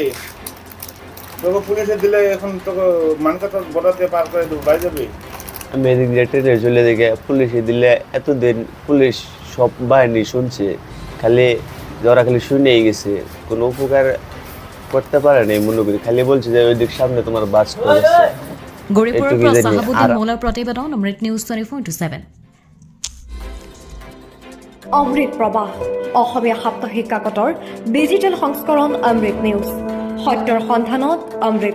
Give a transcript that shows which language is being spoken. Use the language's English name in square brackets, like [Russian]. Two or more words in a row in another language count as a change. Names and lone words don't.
[Bangla] তোকে পুলিশে দিলে এখন তোকে মানকাটা বর্ডার দিয়ে পার করে দেবো, বাড়ি যাবি? আমি এদিক দিয়ে ট্রেনে চলে দেখে পুলিশে দিলে এতদিন পুলিশ সব বাহিনী শুনছে, খালি যারা খালি শুনেই গেছে, কোনো উপকার করতে পারে নাই মনে করি। খালি বলছে যে ওই দিক সামনে তোমার বাস করেছে। [Assamese] গৌৰীপুৰৰ পৰা চাহাবুদ্দিন মৌলাৰ প্ৰতিবেদন, অমৃত নিউজ 24/7। অমৃত প্ৰবাহ, অসমীয়া সাপ্তাহিক কাকতৰ ডিজিটেল সংস্কৰণ অমৃত নিউজ। সত্যৰ সন্ধানত অমৃত।